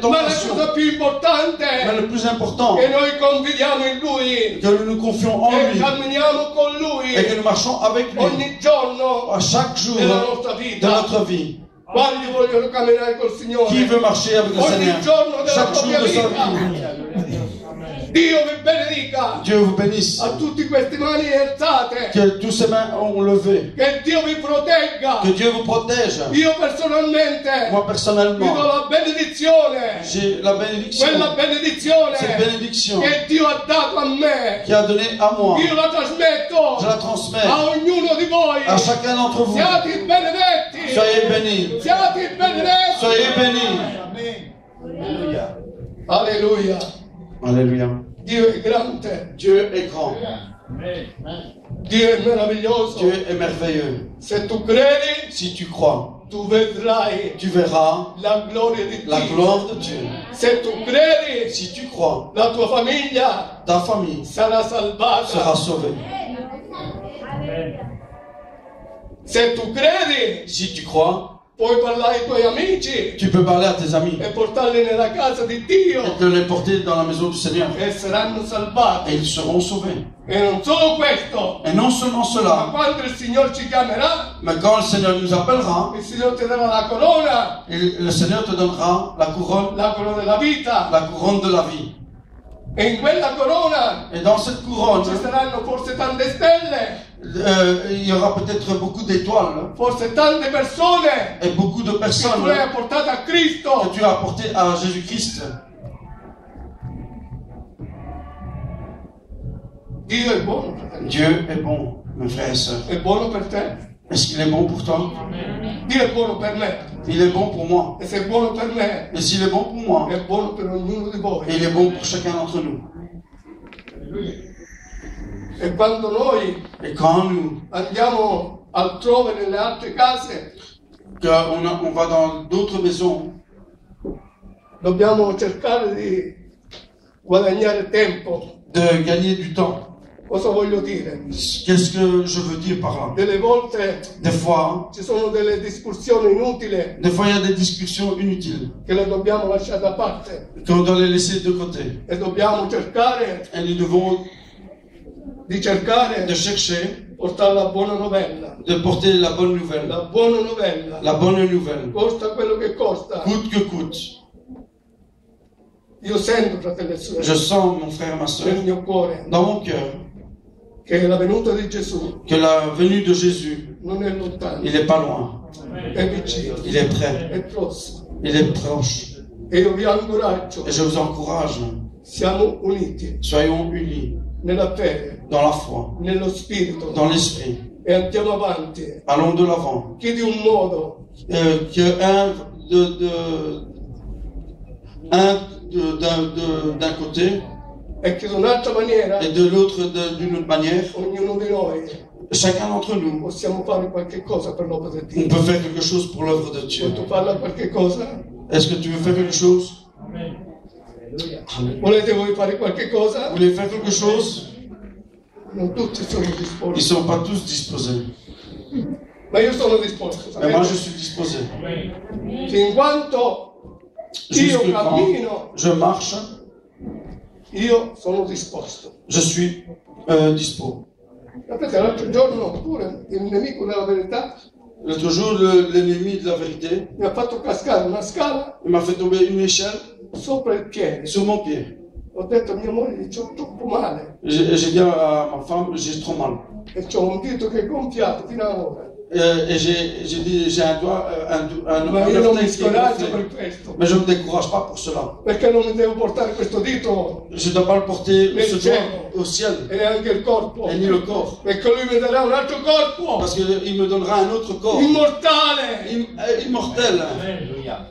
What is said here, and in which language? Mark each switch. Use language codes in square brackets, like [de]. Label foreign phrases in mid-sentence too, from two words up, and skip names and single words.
[it] ma la [fr] tentations, [it] cosa più [fr] mais [it] importante [fr] le plus important, [it] è che noi confidiamo in Lui [fr] que nous nous confions en [it] e [fr] lui [it] camminiamo con Lui [fr] et que nous marchons avec lui [it] ogni giorno [fr] à chaque jour [it] della nostra [fr] de [it] vita. [fr] notre vie. [it] Quanti vogliono camminare col Signore? [fr] Qui veut marcher avec le [it] Ogni [fr] Seigneur [it] giorno della [fr] chaque jour [it] propria [fr] de sa [it] vita. [fr] vie? [it] Dio vi benedica [fr] Dieu vous bénisse. [it] a tutti questi mani alzate. [fr] Que tous ces mains ont levé. [it] Che Dio vi protegga. [fr] Que Dieu vous protège. [it] Io personalmente [fr] Moi [it] vi do [fr] personnellement, [it] la benedizione. [fr] j'ai la bénédiction. [it] Quella benedizione [fr] Cette bénédiction [it] che Dio ha dato a me. [fr] qui a donné à moi, [it] Io la trasmetto [fr] je la transmets [it] a ognuno di voi. [fr] à chacun d'entre vous. [it] Siate benedetti. [fr] Soyez bénis. [it] Siate benedetti. [fr] Soyez bénis. Alléluia. Alleluia. Alléluia. [it] Dio è grande. [fr] Dieu est grand. [it] Dio è meraviglioso. [fr] Dieu est merveilleux. [it] Se tu credi, [fr] Si tu crois, [it] tu vedrai [fr] tu verras [it] la gloria di [fr] la [it] Dio. [fr] gloire de Dieu. [it] Se tu credi, [fr] Si tu crois, [it] la tua famiglia [fr] ta famille [it] sarà salvata. [fr] sera sauvée. [it] Se tu credi, [fr] Si tu crois, [it] puoi parlare ai tuoi amici [fr] tu peux parler à tes amis [it] e portarli nella casa di Dio [fr] et de les porter dans la maison du Seigneur. [it] e saranno salvati. [fr] Et ils seront sauvés. [it] E non solo questo, [fr] Et non seulement [it] ma [fr] cela, [it] quando il Signore ci chiamerà, [fr] mais quand le Seigneur nous appellera, [it] il Signore ti darà la corona [fr] le Seigneur te donnera la couronne [it] della vita. [fr] de la vie. [it] E in quella corona [fr] Et dans cette couronne, [it] ci saranno forse tante stelle, [fr] il y aura peut-être beaucoup d'étoiles [it] forse tante persone [fr] et beaucoup de [it] che tu [fr] personnes [it] hai portate a [fr] que [it] Cristo. [fr] tu as apportées à Jésus-Christ. [it] Dio è buono, fratello. [fr] Dieu est bon, mes frères et sœurs. [it] È buono per te. [fr] Est-ce qu'il est bon pour toi? [it] Dio è buono per me. [fr] Il est bon pour moi. [it] E se è buono per me, [fr] Et s'il est bon pour moi, [it] è buono per ognuno di voi. [fr] il est bon pour chacun d'entre nous. [it] E quando noi [fr] Et quand nous, [it] andiamo altrove nelle altre case, [fr] on va dans d'autres maisons, [it] dobbiamo cercare di guadagnare tempo. [fr] de gagner du temps. [it] Cosa voglio dire? [fr] Qu'est-ce que je veux dire par là? [it] Delle volte [fr] Des fois, [it] ci sono delle discussioni inutili [fr] il y a des discussions inutiles [it] che le dobbiamo lasciare da parte [fr] qu'on doit les laisser de côté. [it] e dobbiamo cercare [fr] Et nous devons [it] di cercare [fr] de chercher [it] portare la buona novella. [fr] de porter la bonne nouvelle. [it] La buona novella. [fr] La bonne nouvelle. [it] Costa quello che costa. [fr] Coûte que coûte. [it] Io sento, fratelli e sorelle, [fr] Je sens, mon frère et ma soeur, [it] nel mio cuore [fr] dans mon cœur, [it] che la venuta di Gesù [fr] que la venue de Jésus, [it] non è lontana, [fr] il n'est pas loin. [it] è vicino, [fr] Il est prêt. [it] è prossimo. [fr] Il est proche. [it] E io vi incoraggio, [fr] Et je vous encourage, [it] siamo uniti [fr] soyons unis [it] nella fede, [fr] dans la foi, [it] nello spirito [fr] dans l'esprit. [it] e andiamo avanti. [fr] Allons de l'avant. [it] Chi di un modo [fr] D'un côté [it] e chi di un'altra maniera, [fr] et de l'autre d'une autre manière, [it] ognuno di noi [fr] chacun d'entre nous, [it] possiamo fare qualche cosa per l'opera di [fr] on [it] Dio. [fr] peut faire quelque chose pour l'œuvre de Dieu. [it] Vuoi tu fare qualche cosa? [fr] Est-ce que tu veux faire quelque chose? [it] Volete voi fare qualche cosa? [fr] Vous voulez faire quelque chose? [it] Non tutti sono [fr] Ils ne [it] disposti, [fr] sont pas tous disposés. [it] ma io sono disposto. [fr] Mais moi, je [it] sapete? [fr] suis disposé. [it] Fin quanto io [fr] Jusque quand [it] cammino, [fr] je marche, [it] io sono disposto. [fr] je suis dispo. [it] Sapete, l'altro giorno pure il nemico della verità [fr] L'autre jour, l'ennemi de la vérité, [it] mi ha fatto cascare una scala [fr] il m'a fait tomber une échelle [it] sopra il piede. [fr] sur mon pied. [it] Ho detto a mia moglie, c'ho troppo male [fr] J'ai dit à ma femme, j'ai trop mal. [it] e c'ho un dito che è gonfiato fino a ora. [fr] Et j'ai dit, j'ai un doigt, [it] Ma io non mi [fr] orteil qui est [it] scoraggio [fr] gonflé. [it] per questo, [fr] Mais je ne me décourage pas pour cela. [it] perché non mi devo portare questo dito [fr] Je ne dois pas le porter [it] Nel [fr] ce doigt [it] cielo. [fr] au ciel, [it] e neanche il corpo, [fr] et ni le corps. [it] perché lui mi darà un altro corpo [fr] Parce qu'il me donnera un autre corps, [it] immortale. [fr] immortel. Alléluia.